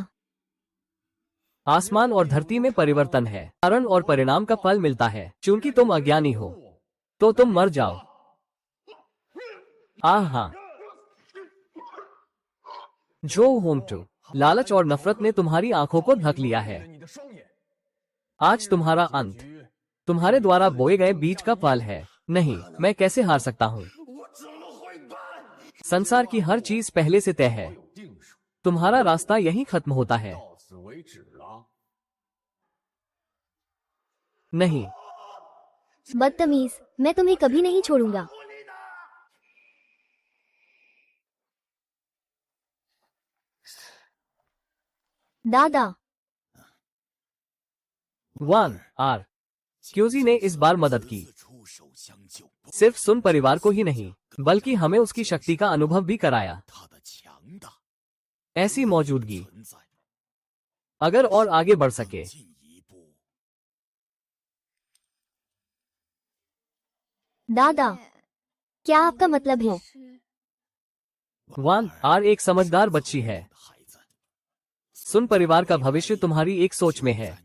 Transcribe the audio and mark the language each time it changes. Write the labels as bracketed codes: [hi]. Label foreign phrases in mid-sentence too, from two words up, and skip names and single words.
[hi] आसमान और धरती में परिवर्तन है। कारण और परिणाम का फल मिलता है। चूंकि तुम अज्ञानी हो तो तुम मर जाओ। हाँ, जो होंग टू, लालच और नफरत ने तुम्हारी आंखों को ढक लिया है। [zh] 你的双眼， [hi] आज तुम्हारा अंत [zh] 局 [hi] तुम्हारे द्वारा बोए गए बीज का फल है। नहीं, मैं कैसे हार सकता हूँ? [zh] 我怎么会办？ [hi] संसार की हर चीज पहले से तय है। [zh] 有定数， [hi] तुम्हारा रास्ता यहीं खत्म होता है। [zh] 到此为止了。 [hi] नहीं, बदतमीज, मैं तुम्हें कभी नहीं छोड़ूंगा। दादा। 1 आर क्यूजी ने इस बार मदद की। [zh] 出手相救， [hi] सिर्फ सुन परिवार को ही नहीं, बल्कि हमें उसकी शक्ति का अनुभव भी कराया। [zh] 他的强大 [hi] ऐसी मौजूदगी [zh] 存在。 [hi] अगर और आगे बढ़ सके। [zh] 进一步， [hi] दादा, क्या आपका मतलब है? [zh] 是 [hi] 1 आर एक समझदार बच्ची है। [zh] 孩子， [hi] सुन परिवार का भविष्य तुम्हारी एक सोच में है।